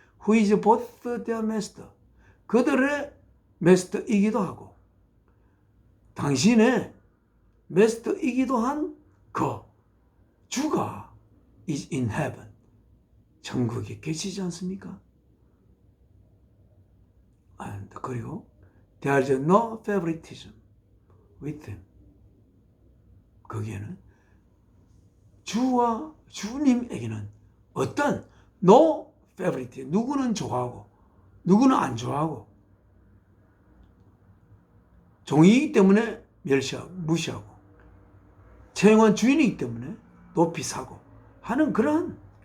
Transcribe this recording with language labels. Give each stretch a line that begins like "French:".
English: who is both their master,
Korean: 그들의 master이기도 하고 당신의 master이기도 한 그 주가
English: is in heaven,
Korean: 천국에 계시지 않습니까?
English: And
Korean: 그리고
English: there is no favoritism with him.
Korean: 거기에는 주와 주님에게는 어떤
English: no favorite,
Korean: 누구는 좋아하고 누구는 안 좋아하고, 종이기 때문에 멸시하고 무시하고, 채용한 주인이기 때문에 높이 사고 하는 그런,